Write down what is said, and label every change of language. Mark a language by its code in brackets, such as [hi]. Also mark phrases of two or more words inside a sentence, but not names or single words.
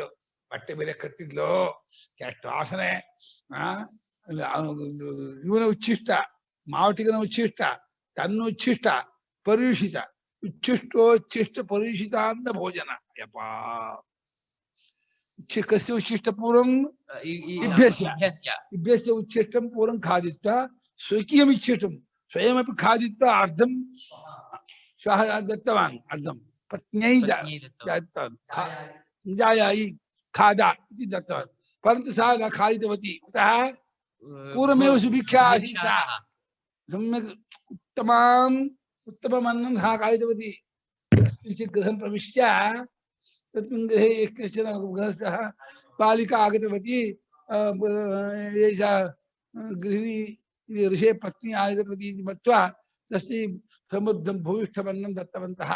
[kn] ಬಟ್ಟೆ ಬೇರೆ ಕಟ್ಟಿದ್ಲು, ಎಷ್ಟು ವಾಸನೆ. ಇವನ ಉಚ್ಚಿಷ್ಟ, ಮಾವಟಿಗನ ಉಚ್ಚಿಷ್ಟ, ತನ್ನ ಉಚ್ಚಿಷ್ಟ ಪರಿಯುಷಿತ, ಉಚ್ಚಿಷ್ಟ ಪರಿಯುಷಿತ ಅಂತ ಭೋಜನ. [sa] ಯಪ್ಪಾ ಕಸ್ಯ ಉಚ್ಚಿಷ್ಟ ಪೂರ್ವಂ ಇಭ್ಯಸ್ಯ ಉಚ್ಚಿಷ್ಟಂ ಪೂರ್ವಂ ಖಾದಿತ್ವ ಸ್ವಕೀಯಮಿಚ್ಛಿಷ್ಟಂ ಸ್ವಯಮಪಿ ಖಾದಿತ್ವ ಅರ್ಧಂ ಶ್ವಃ ದತ್ತವಾನ್, ಅರ್ಧಂ ಪತ್ನ್ಯೈ ದತ್ತವಾನ್, ಜಾಯಾಯಿ ಖಾದಾ ಇತಿ ದತ್ತವಾನ್, ಪರಂತು ಸಾ ನ ಖಾದಿತವತಿ. ಕುತಃ ಪೂರ್ವಮೇವ ಸುಭಿಕ್ಷಾ ಆಸೀತ್ ಸಾ सम्यक् उत्तमम् अन्नं सा खादितवती. कस्मिंश्चित् गृहं प्रविश्य तस्मिन् गृहे कश्चन गृहस्थः बालिका आगतवती, एषा गृहिणी ऋषे पत्नी आगतवती इति मत्वा तस्यै समृद्धं भूयिष्ठमन्नं दत्तवन्तः.